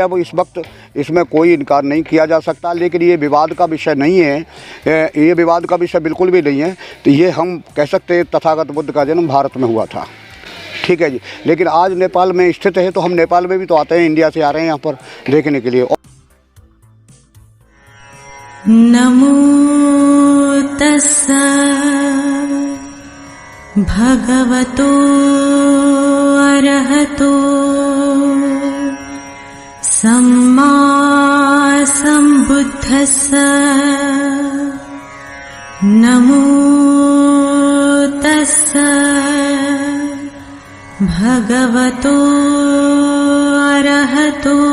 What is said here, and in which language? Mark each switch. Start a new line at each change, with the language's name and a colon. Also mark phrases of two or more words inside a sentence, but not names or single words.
Hindi: अब इस वक्त इसमें कोई इनकार नहीं किया जा सकता, लेकिन ये विवाद का विषय नहीं है, ये विवाद का विषय बिल्कुल भी नहीं है। तो ये हम कह सकते हैं तथागत बुद्ध का जन्म भारत में हुआ था। ठीक है जी, लेकिन आज नेपाल में स्थित है तो हम नेपाल में भी तो आते हैं, इंडिया से आ रहे हैं यहाँ पर देखने के लिए।
Pali: नमो तस्सा भगवतो अरहतो सम्मा सम्बुद्धस्स नमो भगवतो अरहतो